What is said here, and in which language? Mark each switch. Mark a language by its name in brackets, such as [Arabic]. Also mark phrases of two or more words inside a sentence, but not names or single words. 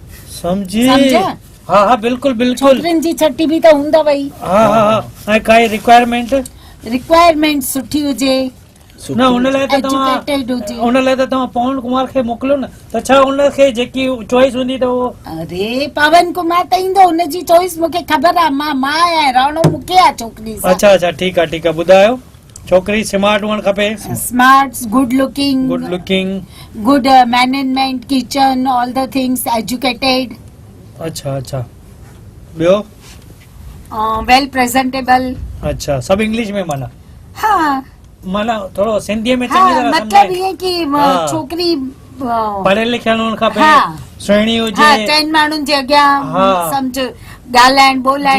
[Sindhi] समझी सम्झा? हा हा बिल्कुलु बिल्कुलु छोकिरियुनि जी छठी बि त हूंदव ई हा हा हा ऐं काई रिक्वायरमेंट रिक्वायरमेंट सुठी हुजे न हुन लाइ त तव्हां एजुकेटेड हुजे हुन लाइ त तव्हां पवन कुमार खे मोकिलियो न त छा हुनखे जेकी चॉइस हूंदी त उहो अरे पवन कुमार त ईंदो हुनजी चॉइस मूंखे ख़बर आहे मां आहियां रहणो मूंखे आहे छोकिरी सां अच्छा अच्छा ठीकु आहे ॿुधायो छोकिरी स्मार्ट हुअणु खपे [English] smart good looking good looking good management kitchen all the things educated [Sindhi] अच्छा अच्छा ॿियो [English] well presentable [Sindhi] अच्छा सभु इंग्लिश में हा माना थोरो सिंधीअ में हा चङी तरह मतलब सम्झाए ईअं की हा। छोकिरी पढ़ियल लिखियल हुअणु खपे हा। सुहिणी हा हुजे चइनि माण्हुनि जे अॻियां हा। सम्झ ॻाल्हाइण ॿोलाइण